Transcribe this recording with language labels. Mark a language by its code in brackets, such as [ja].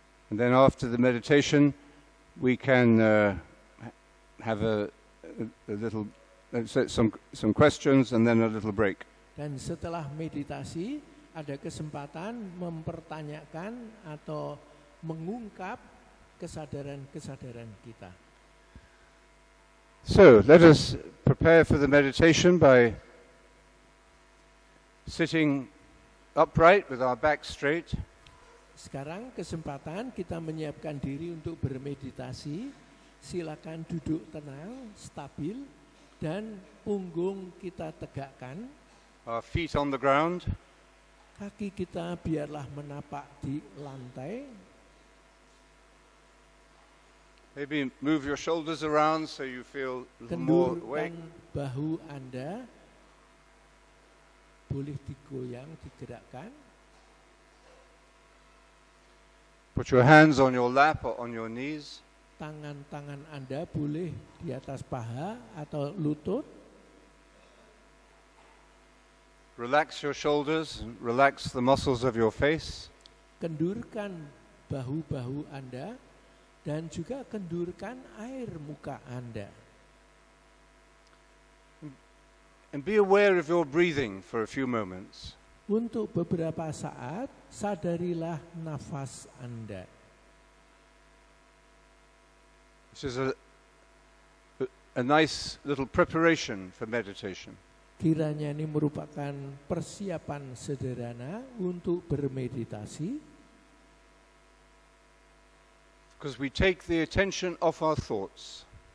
[en] And then after the meditation, we can have a little some questions and then a little break. [id] Dan setelah meditasi ada kesempatan mempertanyakan atau mengungkap kesadaran-kesadaran kita. [en] So let us prepare for the meditation by sitting upright with our back straight. [id] Sekarang kesempatan kita menyiapkan diri untuk bermeditasi. Silakan duduk tenang, stabil, dan punggung kita tegakkan. [en] Our feet on the ground. [id] Kaki kita biarlah menapak di lantai. [en] Maybe move your shoulders around so you feel a little more awake. [id] Kendurkan bahu Anda. Boleh digoyang, digerakkan. [en] Put your hands on your lap or on your knees. [id] Tangan-tangan Anda boleh di atas paha atau lutut. [en] Relax your shoulders, relax the muscles of your face. [id] Kendurkan bahu-bahu Anda dan juga kendurkan air muka Anda. [en] And be aware of your breathing for a few moments. [id] Untuk beberapa saat, sadarilah nafas Anda. [en] This is a nice little preparation for meditation. [id] Kiranya ini merupakan persiapan sederhana untuk bermeditasi. [en] Because we take the attention off our thoughts.